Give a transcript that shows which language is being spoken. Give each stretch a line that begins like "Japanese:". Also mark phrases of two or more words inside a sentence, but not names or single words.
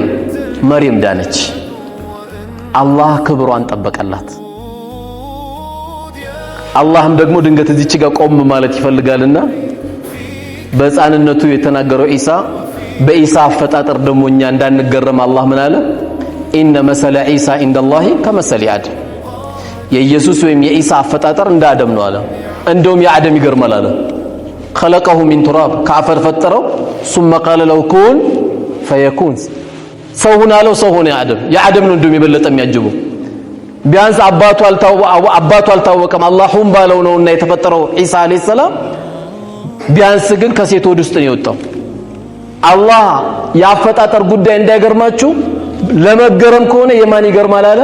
Amharic: መርየም ዳነች። አላህ ክብሯን ጠበቀላት። አላህም ደግሞ ድንገት እዚች ጋር ቆም ማለት ይፈልጋልና በሕፃንነቱ የተናገረው ኢሳ በኢሳ አፈጣጠር ደግሞ እኛ እንዳንገረም አላህ ምን አለ?
Arabic: إن مثل عيسى عند الله كمثل آدم።
Amharic: የኢየሱስ ወይም የኢሳ አፈጣጠር እንደ አደም ነው አለ። እንደውም የአደም ይገርማል አለ።
Arabic: خلقه من تراب
Amharic: ከአፈር ፈጠረው
Arabic: ثم قال له كن فيكون
Amharic: ሰው ሆነ አለው። ሰው ሆነ የአደም ነው እንደውም የበለጠ የሚያጅበው። ቢያንስ አባቱ አልታወቀም አላህ ሁን ባለው ነውና የተፈጠረው ኢሳ
Arabic: عليه السلام።
Amharic: ቢያንስ ግን ከሴት ወድ ውስጥ ነው የወጣው። አላህ ያፈጣጠር ጉዳይ እንዳይገርማችሁ ለመገረም ከሆነ የማን ይገርማል አለ?